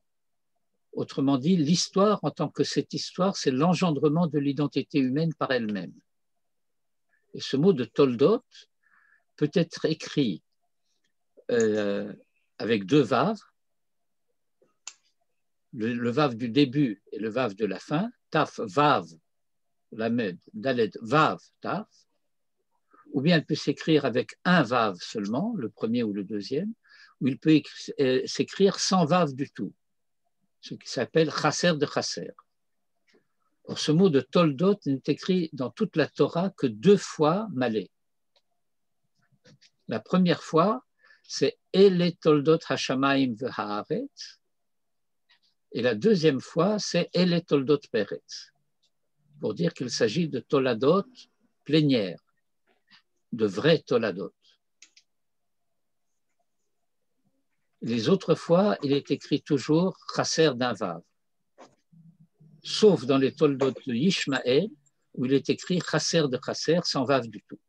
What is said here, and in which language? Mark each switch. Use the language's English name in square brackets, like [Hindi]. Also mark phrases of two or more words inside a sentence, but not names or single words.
[French] Autrement dit, l'histoire en tant que cette histoire, c'est l'engendrement de l'identité humaine par elle-même. Et ce mot de toldot peut être écrit avec deux vaves, le vav du début et le vav de la fin, taf, vav, lamed, dalet, vav, taf, ou bien elle peut s'écrire avec un vav seulement, le premier ou le deuxième, ou il peut s'écrire sans vav du tout, ce qui s'appelle chasser de chasser. Or, ce mot de toldot n'est écrit dans toute la Torah que deux fois malé. La première fois, c'est [Hebrew] אלה תולדות השמים והארץ. [French] Et la deuxième fois, c'est [Hebrew] אלה תולדות פרץ, [French] pour dire qu'il s'agit de toladot plénières, de vrais toladot. Les autres fois, il est écrit toujours chasser d'un vav, sauf dans les toldot de Yishmaël, où il est écrit chasser de chasser sans vav du tout.